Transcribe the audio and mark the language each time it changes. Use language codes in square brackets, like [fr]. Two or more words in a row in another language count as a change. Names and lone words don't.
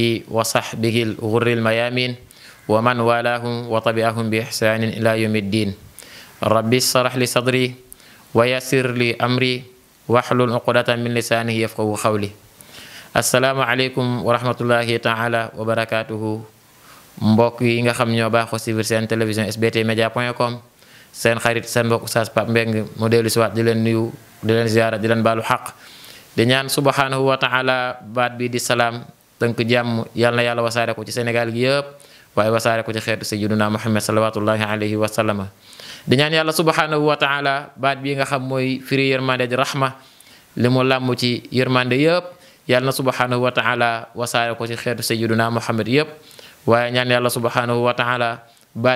[ar] وصحبه الغر الميامين ومن والاهم وتبعهم بإحسان إلى يوم الدين ربي اشرح لي صدري ويسر لي أمري واحلل عقدة من لسانه يفقهوا قولي السلام عليكم ورحمة الله تعالى وبركاته [wo] mbokk yi nga xam ñoo baaxoo suivre seen télévision sbtmedia.com seen xarit seen mbokk Oustaz Pape Mbeng mu dellu si waat di leen nuyu di leen ziyaara di leen baalu xaq di ñaan [ar] سبحانه وتعالى [wo] baat bi di salaam tënk jàmm yal na yàlla wasaare ko ci Sénégal gi yëpp waaye wasaare ko ci xeetu sayyiduna Muhammad [ar] صلوات الله عليه وسلم [wo] di ñaan yàlla [ar] سبحانه وتعالى [wo] baat bi nga xam mooy firi yërmande di rahma li mu làmm ci yërmande yëpp yal na [ar] سبحانه وتعالى [wo] wasaare ko ci xeetu sayyiduna Muhammad yëpp waaye ñaan yàlla [ar] سبحانه وتعالى [wo] baat